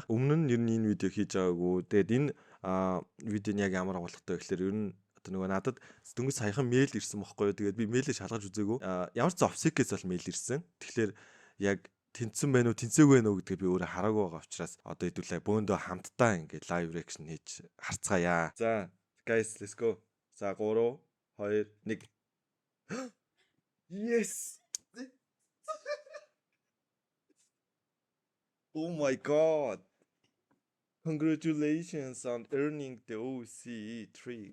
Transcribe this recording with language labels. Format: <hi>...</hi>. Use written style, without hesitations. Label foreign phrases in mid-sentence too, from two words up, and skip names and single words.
<mn>Өмнө нь ер нь энэ видео хийж байгаагүй. Тэгээд энэ видео нь яг ямар агуулгатай вэ гэхээр ер нь одоо нөгөө надад дөнгөж саяхан мэйл ирсэн бохгүй юу. Тэгээд би мэйлээ шалгаж үзээгүй. Ямар ч Opsec-ээс бол мэйл ирсэн. Тэгэхээр яг тэнцсэн байна уу, тэнцээгүй байна уу гэдгийг би өөрөө хараагүй байгаа учраас одоо хэдүүлээ бөөндөө хамтдаа ингээд</mn> <en>live reaction</en> <mn>хийж харцгаая. За,</mn> <en>guys, let's go. За 3 2 1. Yes. Oh my god. Congratulations on earning the OCE3.</en>